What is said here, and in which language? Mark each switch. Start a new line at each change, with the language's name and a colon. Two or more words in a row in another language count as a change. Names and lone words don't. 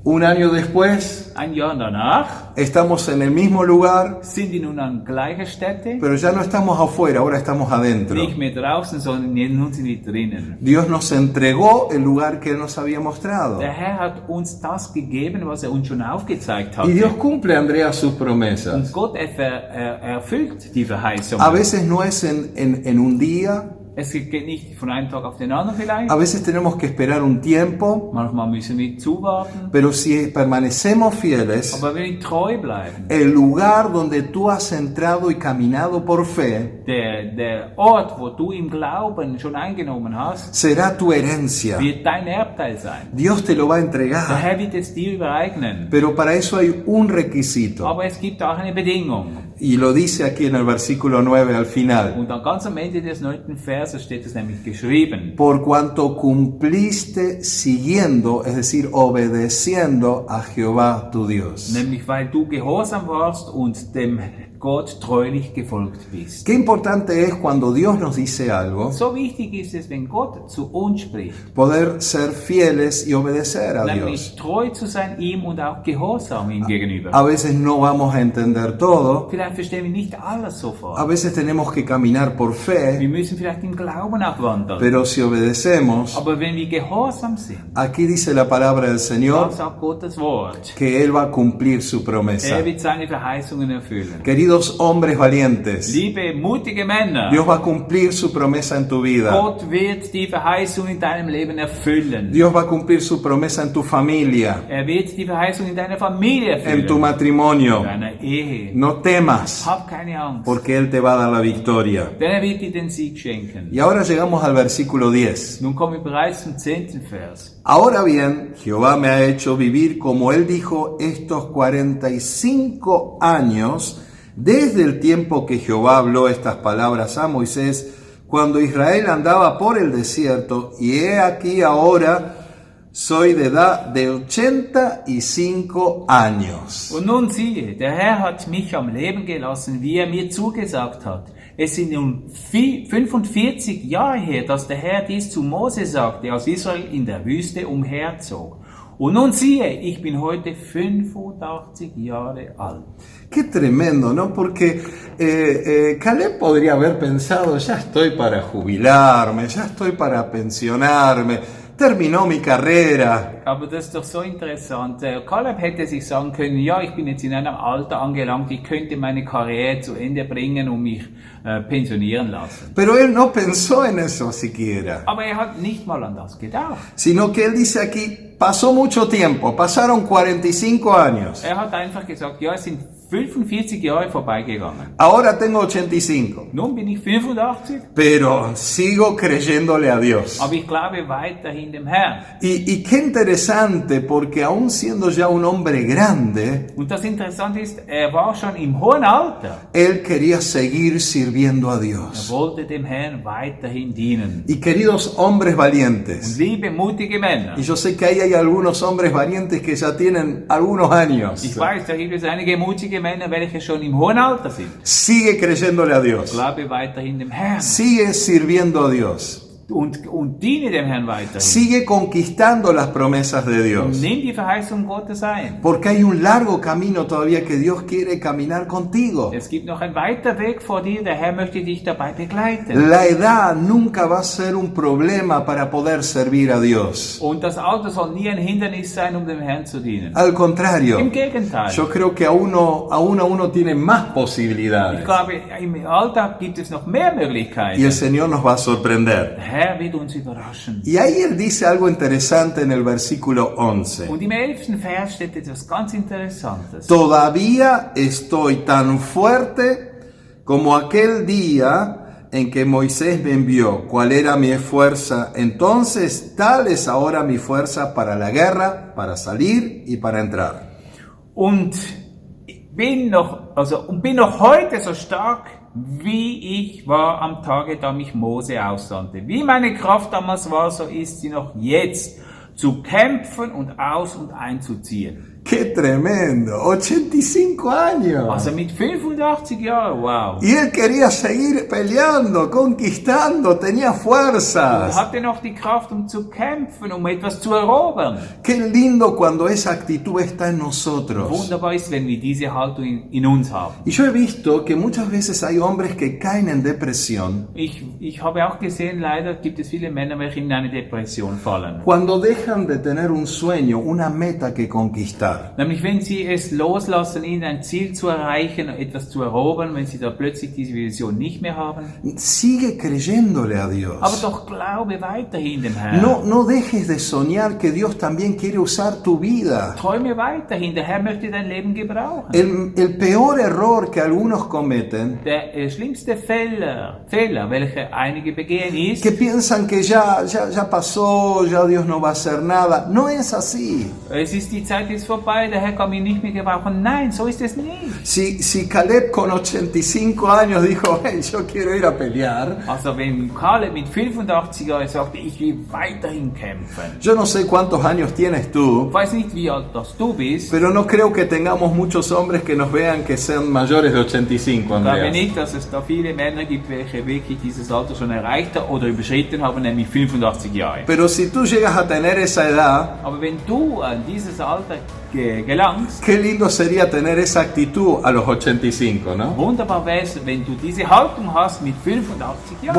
Spanish: Un año después,
German: Ein Jahr danach
Spanish: estamos en el mismo lugar,
German: sind wir nun an gleicher Stätte,
Spanish: pero ya no estamos afuera, ahora estamos adentro.
German: nicht mehr draußen, sondern nun sind wir drinnen.
Spanish: Dios nos entregó el lugar que Él nos había mostrado.
German: Der Herr hat uns das gegeben, was er uns schon aufgezeigt
Spanish: Y Dios
German: hat.
Spanish: cumple, Andrea, sus promesas.
German: Und Gott erfüllt die Verheißung.
Spanish: A veces no es en un día,
German: Es geht nicht von einem Tag auf den anderen vielleicht.
Spanish: a veces tenemos que esperar un tiempo,
German: Manchmal müssen wir zuwarten.
Spanish: pero si permanecemos fieles,
German: Aber wenn wir treu bleiben,
Spanish: el lugar donde tú has entrado y caminado por fe
German: der Ort, wo du im Glauben schon eingenommen hast,
Spanish: será tu herencia.
German: wird dein Erbteil sein.
Spanish: Dios te lo va a
German: Der
Spanish: entregar,
German: Herr wird es dir übereignen.
Spanish: pero para eso hay un requisito.
German: Aber es gibt auch eine Bedingung.
Spanish: Y lo dice aquí en el versículo 9 al final.
German: Und dann ganz am Ende des 9. Verses steht es nämlich geschrieben.
Spanish: Por cuanto cumpliste siguiendo, es decir, obedeciendo a Jehová tu Dios.
German: Nämlich weil du gehorsam warst und dem Gott treulich gefolgt bist.
Spanish: Qué importante es cuando Dios nos dice algo,
German: So wichtig ist es, wenn Gott zu uns spricht,
Spanish: poder ser fieles y obedecer a
German: nämlich
Spanish: Dios.
German: treu zu sein ihm und auch gehorsam ihm gegenüber.
Spanish: A veces no vamos a entender todo,
German: Vielleicht verstehen wir nicht alles
Spanish: a
German: sofort.
Spanish: veces tenemos que caminar por fe,
German: Wir müssen vielleicht im Glauben auch wandeln.
Spanish: pero si obedecemos,
German: Aber wenn wir gehorsam sind,
Spanish: aquí dice la palabra del
German: dann
Spanish: Señor
German: sagt Gottes Wort.
Spanish: que Él va a cumplir su promesa.
German: Er wird seine Verheißungen erfüllen.
Spanish: Queridos hombres valientes,
German: Liebe, mutige Männer,
Spanish: Dios va a cumplir su promesa en tu vida.
German: Gott wird die Verheißung in deinem Leben erfüllen.
Spanish: Dios va a cumplir su promesa en tu familia,
German: Er wird die Verheißung in deiner Familie erfüllen.
Spanish: en tu matrimonio.
German: In deiner Ehe.
Spanish: No temas,
German: Hab keine Angst,
Spanish: porque Él te va a dar la victoria.
German: denn er wird dir den Sieg schenken.
Spanish: Y ahora llegamos al versículo 10.
German: Nun kommen wir bereits zum 10. Vers.
Spanish: Ahora bien, Jehová me ha hecho vivir, como Él dijo, estos 45 años, desde el tiempo que Jehová habló estas palabras a Moisés, cuando Israel andaba por el desierto, y he aquí ahora soy de edad de 85 años.
German: Und nun siehe, der Herr hat mich am Leben gelassen, wie er mir zugesagt hat. Es sind nun 45 Jahre her, dass der Herr dies zu Mose sagte, als Israel in der Wüste umherzog. Und nun siehe, ich bin heute 85 Jahre alt.
Spanish: Qué tremendo, ¿no? Porque Caleb podría haber pensado, ya estoy para jubilarme, ya estoy para pensionarme, terminó mi carrera.
German: Aber das ist doch so interessant. Caleb hätte sich sagen können, ja, ich bin jetzt in einem Alter angelangt, ich könnte meine Karriere zu Ende bringen und mich pensionieren lassen.
Spanish: Pero él no pensó en eso siquiera,
German: Aber er hat nicht mal an das gedacht.
Spanish: sino que él dice aquí, pasó mucho tiempo, pasaron 45 años,
German: Er hat einfach gesagt, ja, es sind 45 Jahre vorbeigegangen.
Spanish: ahora tengo 85,
German: Nun bin ich 85,
Spanish: pero sigo creyéndole a Dios.
German: aber ich glaube weiterhin dem Herrn.
Spanish: Y qué interesante, porque aún siendo ya un hombre grande,
German: Und das Interessante ist, er war schon im hohen Alter.
Spanish: él quería seguir sirviendo a
German: Er
Spanish: Dios.
German: wollte dem Herrn weiterhin dienen.
Spanish: Y queridos hombres
German: Und
Spanish: valientes,
German: liebe, mutige Männer,
Spanish: y yo sé que ahí hay algunos hombres valientes que ya tienen algunos años,
German: ich weiß, da gibt es einige mutige Männer, welche schon im hohen Alter sind.
Spanish: sigue creyéndole a Dios,
German: Glaube weiterhin dem Herrn
Spanish: sigue sirviendo a Dios,
German: und diene dem Herrn weiterhin.
Spanish: sigue conquistando las promesas de Dios,
German: Nimm die Verheißung Gottes ein.
Spanish: porque hay un largo camino todavía que Dios quiere caminar contigo.
German: Es gibt noch ein weiter Weg vor dir, der Herr möchte dich dabei begleiten.
Spanish: La edad nunca va a ser un problema para poder servir a Dios.
German: Und das Alter soll nie ein Hindernis sein, um dem Herrn zu dienen.
Spanish: Al contrario,
German: Im Gegenteil.
Spanish: yo creo que aún uno tiene más
German: Ich
Spanish: posibilidades
German: glaube, im Alltag gibt es noch mehr
Spanish: y el
German: Möglichkeiten.
Spanish: Señor nos va a sorprender.
German: Der Herr wird uns überraschen.
Spanish: Y ahí él dice algo interesante en el versículo 11.
German: Und im 11. Vers steht etwas ganz Interessantes.
Spanish: Todavía estoy tan fuerte como aquel día en que Moisés me envió. ¿Cuál era mi fuerza? Entonces, tal es ahora mi fuerza para la guerra, para salir y para entrar.
German: Und bin noch heute so stark, wie ich war am Tage, da mich Mose aussandte. Wie meine Kraft damals war, so ist sie noch jetzt, zu kämpfen und aus- und einzuziehen.
Spanish: ¡Qué tremendo! 85 años.
German: Also mit 85 Jahren, wow.
Spanish: Y él quería seguir peleando, conquistando, tenía
German: Er
Spanish: fuerzas.
German: hatte noch die Kraft, um zu kämpfen, um etwas zu erobern.
Spanish: Qué lindo cuando esa actitud está en nosotros.
German: Wunderbar ist, wenn wir diese Haltung in uns haben.
Spanish: Y yo he visto que muchas veces hay hombres que caen en depresión
German: Ich habe auch gesehen, leider gibt es viele Männer, welche in eine Depression fallen.
Spanish: cuando dejan de tener un sueño, una meta que conquistar.
German: Nämlich wenn sie es loslassen, ihnen ein Ziel zu erreichen, etwas zu erobern, wenn sie da plötzlich diese Vision nicht mehr haben.
Spanish: Sigue creyéndole a
German: Aber
Spanish: Dios.
German: doch glaube weiterhin dem Herrn.
Spanish: No dejes de soñar que Dios también quiere usar tu vida.
German: Träume weiterhin, der Herr möchte dein Leben gebrauchen.
Spanish: El peor error que algunos cometen,
German: Der schlimmste Fehler, welche einige begehen, ist,
Spanish: que piensan que ya pasó, ya Dios no va a hacer nada. No es así.
German: es ist die Zeit jetzt vorbei, der Herr kann mich nicht mehr gebrauchen. Nein, so ist es nicht.
Spanish: Si Caleb con 85 años dijo, hey, yo quiero ir a pelear,
German: Also wenn Caleb mit 85 Jahren sagte, ich will weiterhin kämpfen.
Spanish: yo no sé cuántos años tienes tú,
German: Ich weiß nicht, wie alt das du bist.
Spanish: pero no creo que tengamos muchos hombres que nos vean que sean mayores de 85,
German: Ich glaube Andreas. nicht, dass es da viele Männer gibt, welche wirklich dieses Alter schon erreicht haben oder überschritten haben, nämlich 85 Jahre.
Spanish: Pero si tú llegas a tener esa edad,
German: Aber wenn du an dieses Alter gelangst,
Spanish: qué lindo sería tener esa actitud a los 85, ¿no?
German: wunderbar wäre es, wenn du diese Haltung hast mit 85 Jahren.